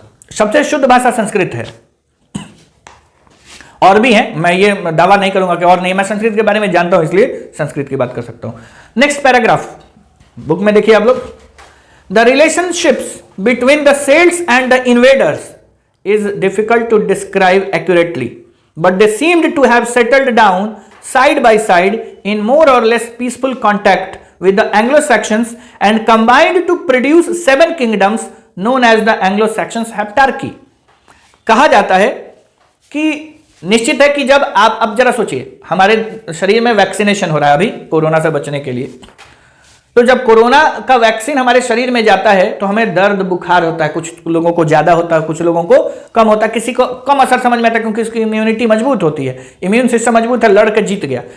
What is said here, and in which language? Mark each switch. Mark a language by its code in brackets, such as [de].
[hi] सबसे शुद्ध भाषा संस्कृत है, और भी है, मैं ये दावा नहीं करूंगा कि और नहीं, मैं संस्कृत के बारे में जानता हूं इसलिए संस्कृत की बात कर सकता हूं। [en] next paragraph [hi] बुक में देखिए आप लोग, [en] The relationships between the Celts and the invaders is difficult to describe accurately, but they seemed to have settled down side by side in more or less peaceful contact with the Anglo-Saxons and combined to produce 7 kingdoms known as the Anglo-Saxon heptarchy। [hi] कहा जाता है कि निश्चित है कि जब आप, अब जरा सोचिए, हमारे शरीर में वैक्सीनेशन हो रहा है अभी कोरोना से बचने के लिए। तो जब कोरोना का वैक्सीन हमारे शरीर में जाता है तो हमें दर्द बुखार होता है, कुछ लोगों को ज्यादा होता है, कुछ लोगों को कम होता है, किसी को कम असर समझ में आता है क्योंकि उसकी इम्यूनिटी मजबूत होती है, इम्यून सिस्टम मजबूत है, लड़ के जीत गया।